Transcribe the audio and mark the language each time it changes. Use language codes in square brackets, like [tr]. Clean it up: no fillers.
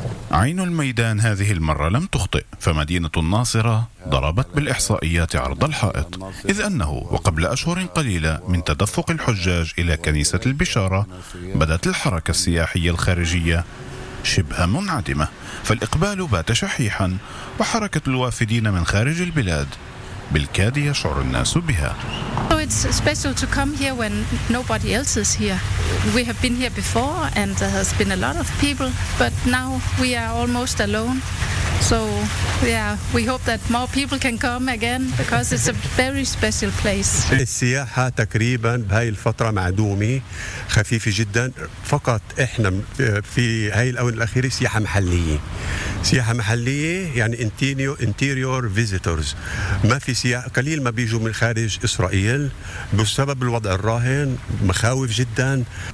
[ar] عين الميدان هذه المرة لم تخطئ، فمدينة الناصرة ضربت بالإحصائيات عرض الحائط، إذ أنه وقبل أشهر قليلة من تدفق الحجاج إلى كنيسة البشارة بدت الحركة السياحية الخارجية شبه منعدمة، فالإقبال بات شحيحا وحركة الوافدين من خارج البلاد بالكاد يشعر الناس بها. [en] It's special to come here when nobody else is here. We have been here before and there has been a lot of people, but now we are almost alone. So yeah, we hope that more people can come again because it's a very special place. [ar] السياحة تقريبا بهاي الفترة معدومة خفيفة جدا، فقط احنا في هاي الاونة الاخيرة سياحة محلية. سياحة محلية يعني [en] interior visitors، [ar] ما في سياحة، قليل ما بيجوا من خارج إسرائيل بسبب الوضع الراهن، مخاوف جدا.